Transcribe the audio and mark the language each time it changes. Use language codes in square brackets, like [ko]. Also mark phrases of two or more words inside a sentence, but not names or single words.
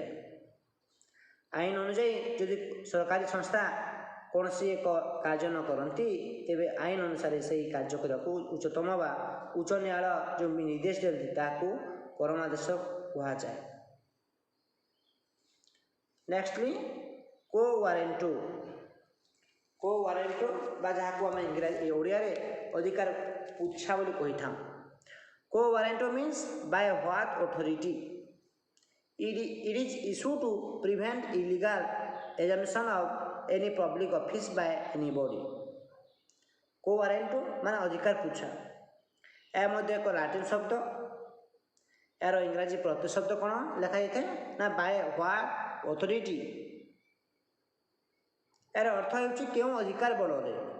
[or] ଆଇନ ଅନୁଯାୟୀ ଯଦି ସରକାରୀ ସଂସ୍ଥା କୌଣସି ଏକ କାର୍ଯ୍ୟ ନ କରନ୍ତି ତେବେ ଆଇନ ଅନୁସାରେ ସେହି କାର୍ଯ୍ୟ କରିବାକୁ ଉଚ୍ଚତମ ବା ଉଚ୍ଚ ନ୍ୟାୟାଳୟ ଯେଉଁ ନିର୍ଦ୍ଦେଶ ଦିଅନ୍ତି ତାହାକୁ ପରମାଦେଶ କୁହାଯାଏ। [la] ନେକ୍ସଟଲି quo warranto. quo warranto [or] ବା ଯାହାକୁ ଆମେ ଓଡ଼ିଆରେ ଅଧିକାର ପୁଚ୍ଛା ବୋଲି କହିଥାଉ। [la] quo warranto [en] means by what authority it is issued to prevent illegal assumption of any public office by anybody। [la] quo warranto [or] ମାନେ ଅଧିକାର ପୁଚ୍ଛା। ଏହା ମଧ୍ୟ ଏକ ଲାଟିନ ଶବ୍ଦ। ଏହାର ଇଂରାଜୀ ପ୍ରତିଶବ୍ଦ କ'ଣ ଲେଖାଯାଇଥାଏ ନା [en] by what authority. [or] ଏହାର ଅର୍ଥ ହେଉଛି କେଉଁ ଅଧିକାର ବଳରେ।